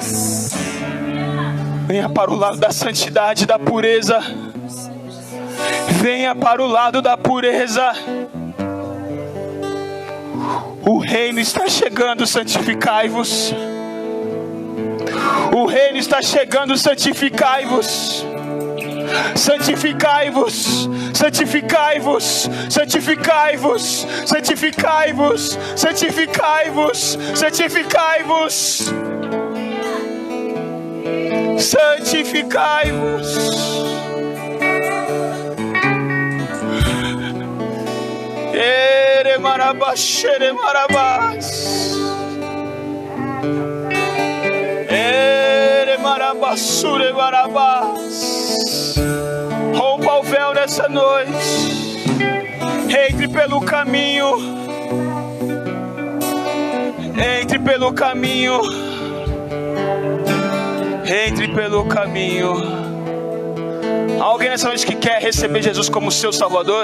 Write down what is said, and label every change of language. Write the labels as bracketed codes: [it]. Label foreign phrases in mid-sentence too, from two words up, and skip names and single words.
[pt] Venha para o lado da santidade, da pureza. Venha para o lado da pureza. O reino está chegando, santificai-vos. O reino está chegando, santificai-vos. Santificai-vos, santificai-vos, santificai-vos, santificai-vos, santificai-vos, santificai-vos, santificai-vos. Ere marabás, xere marabás, ere marabás, sure marabás. Rompa o véu nessa noite, entre pelo caminho, entre pelo caminho, entre pelo caminho. Alguém nessa noite que quer receber Jesus como seu Salvador?